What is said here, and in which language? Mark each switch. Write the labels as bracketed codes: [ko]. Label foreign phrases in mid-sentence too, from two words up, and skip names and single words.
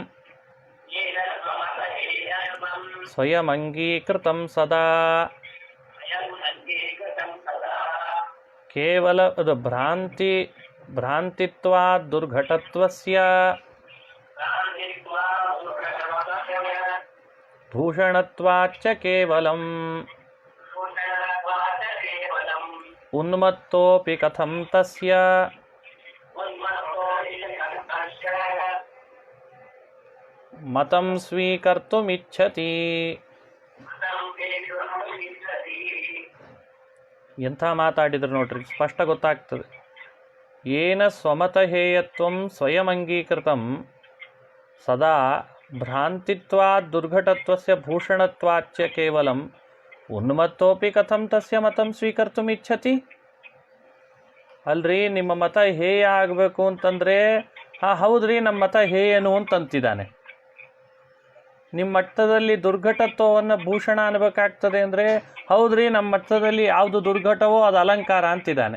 [sa] ಸ್ವಯಂ ಅಂಗೀಕೃತಂ ಸದಾ ಕೇವಲ ಅದು ಭ್ರಾಂತಿತ್ವಾದ್ ದುರ್ಘಟತ್ವಸ್ಯ ಭೂಷಣತ್ವಾಚ್ಚ ಕೇವಲಂ ಉನ್ಮತ್ತೋಪಿ ಕಥಂ ತಸ್ಯ ಮತಂ ಸ್ವೀಕರ್ತುಮಿಚ್ಛತಿ. [kn] ಎಂಥ ಮಾತಾಡಿದ್ರು ನೋಡ್ರಿ, ಸ್ಪಷ್ಟ ಗೊತ್ತಾಗ್ತದೆ. [sa] ಏನ ಸ್ವಮತ ಹೇಯತ್ವಂ ಸ್ವಯಂ ಅಂಗೀಕೃತಂ ಸದಾ ಭ್ರಾಂತಿತ್ವಾದ್ ದುರ್ಘಟತ್ವಸ್ಯ ಭೂಷಣತ್ವಾಚ್ಚ ಕೇವಲಂ ಉನ್ಮತ್ತೋಪಿ ಕಥಂ ತಸ್ಯ ಮತಂ ಸ್ವೀಕರ್ತುಮಿಚ್ಛತಿ. [kn] ಅಲ್ರಿ, ನಿಮ್ಮ ಮತ ಹೇಯ ಆಗಬೇಕು ಅಂತಂದರೆ ಹೌದ್ರಿ ನಮ್ಮ ಮತ ಹೇಯನು ಅಂತಂತಿದ್ದಾನೆ. ನಿಮ್ಮ ಮಟ್ಟದಲ್ಲಿ ದುರ್ಘಟತ್ವವನ್ನು ಭೂಷಣ ಅನ್ಬೇಕಾಗ್ತದೆ ಅಂದರೆ ಹೌದ್ರಿ ನಮ್ಮ ಮಟ್ಟದಲ್ಲಿ ಯಾವುದು ದುರ್ಘಟವೋ ಅದು ಅಲಂಕಾರ ಅಂತಿದ್ದಾನೆ.